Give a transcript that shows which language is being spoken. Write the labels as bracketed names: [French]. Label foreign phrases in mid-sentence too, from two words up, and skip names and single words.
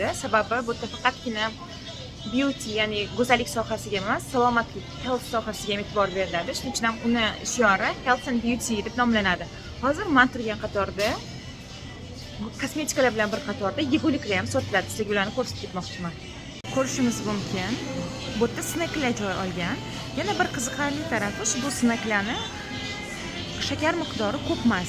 [Uzbek] Sababi bu yerda faqatgina beauty, ya'ni go'zallik sohasiga emas, salomatlik, health sohasiga ham e'tibor beriladi. Shuning uchun ham uni shiori [English] health and beauty [Uzbek] deb nomlanadi. Hozir men turgan qatorda kosmetikalar bilan bir qatorda yeguliklar ham sotiladi. Sizlarga ularni ko'rsatib ketmoqchiman. Ko'rishimiz mumkin. Bu yerda snacklar joy olgan. Yana bir qiziqarli tarafi bu snacklarni shakar miqdori ko'p emas.